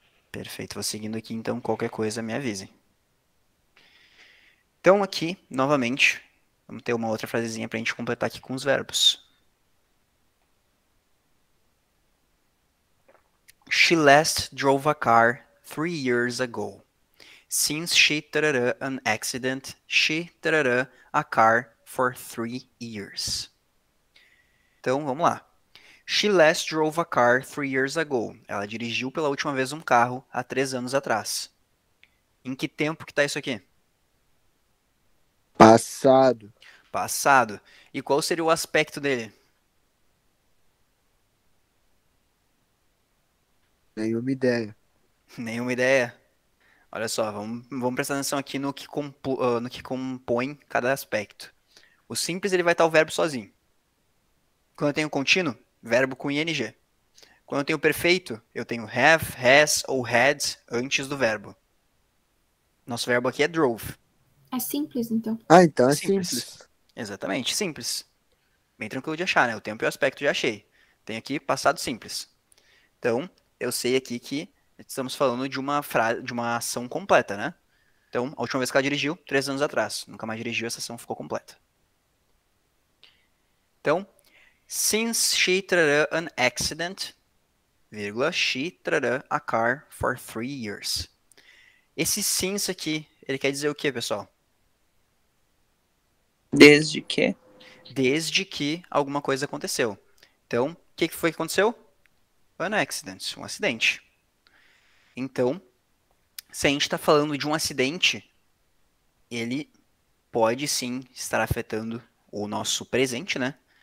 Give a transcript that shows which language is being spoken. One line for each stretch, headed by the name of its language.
Portuguese: Perfeito, vou seguindo aqui, então qualquer coisa me avise. Então aqui, novamente, vamos ter uma outra frasezinha para a gente completar aqui com os verbos.
English: She last drove a car 3 years ago. Since she tarará an accident, she tarará a car for 3 years.
Portuguese: Então, vamos lá.
English: She last drove a car 3 years ago.
Portuguese: Ela dirigiu pela última vez um carro há 3 anos atrás. Em que tempo que tá isso aqui? Passado. Passado. E qual seria o aspecto dele? Nenhuma ideia. Nenhuma ideia. Olha só, vamos prestar atenção aqui no que compõe cada aspecto. O simples ele vai estar o verbo sozinho. Quando eu tenho contínuo, verbo com ing. Quando eu tenho perfeito, eu tenho have, has ou had antes do verbo. Nosso verbo aqui é drove. É simples, então. Ah, então é Simples. simples. Exatamente, simples. Bem tranquilo de achar, né? O tempo e o aspecto já achei. Tem aqui passado simples. Então, eu sei aqui que estamos falando de uma frase, de uma ação completa, né? Então, a última vez que ela dirigiu, 3 anos atrás. Nunca mais dirigiu, essa ação ficou completa. Então,
English: since she trará an accident, vírgula, she trará a car for 3 years.
Portuguese: Esse since aqui, ele quer dizer o que, pessoal? Desde que? Desde que alguma coisa aconteceu. Então, o que foi que aconteceu?
English: An accident,
Portuguese: um acidente. Então, se a gente está falando de um acidente, ele pode sim estar afetando o nosso presente, né?